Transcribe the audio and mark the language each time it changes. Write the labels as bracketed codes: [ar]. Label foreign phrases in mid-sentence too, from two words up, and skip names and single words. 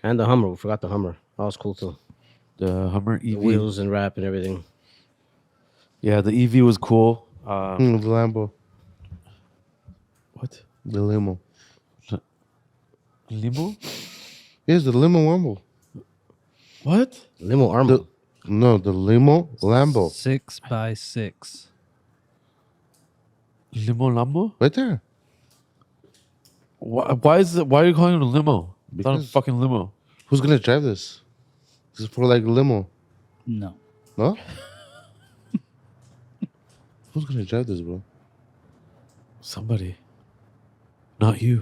[en] And the Hummer. We forgot the Hummer. That was cool too. The Hummer EV. The wheels and wrap and everything. Yeah, the EV was cool. The Lambo, What? the limo. Limo? Yes, the limo Lambo. What? Limo Armo. No, the limo Lambo. 6x6. Limo Lambo? Right there. Why are you calling it a limo? It's not a Because- fucking limo. Who's gonna drive this? This is for like limo. No. No? Who's gonna drive this, bro? Somebody. Not you.